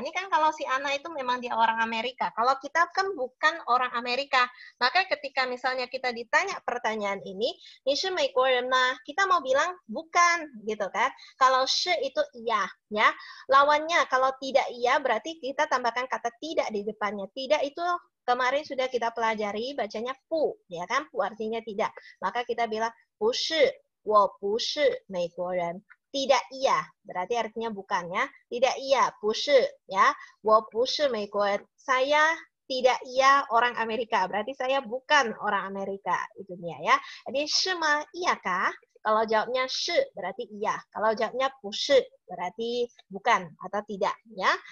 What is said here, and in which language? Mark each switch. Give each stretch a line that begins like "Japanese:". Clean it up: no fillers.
Indonesian: Ini kan kalau si Ana itu memang dia orang Amerika. Kalau kita kan bukan orang Amerika, maka ketika misalnya kita ditanya pertanyaan ini, kita mau bilang bukan gitu kan. Kalau she itu iya ya. Lawannya kalau tidak iya berarti kita tambahkan kata tidak di depannya. Tidak itu kemarin sudah kita pelajari bacanya pu ya kan. Pu artinya tidak. Maka kita bilang
Chinese: 不是，我不是美国人.
Indonesian: Tidak iya, berarti artinya bukan ya. Tidak iya, 不是 ya.
Chinese: 我不是美国人.
Indonesian: Saya tidak iya orang Amerika, berarti saya bukan orang Amerika. Itu dia ya. Jadi
Chinese: 是吗?
Indonesian: Iyakah? Kalau jawabnya 是 berarti iya. Kalau jawabnya 不是 berarti bukan atau tidak ya.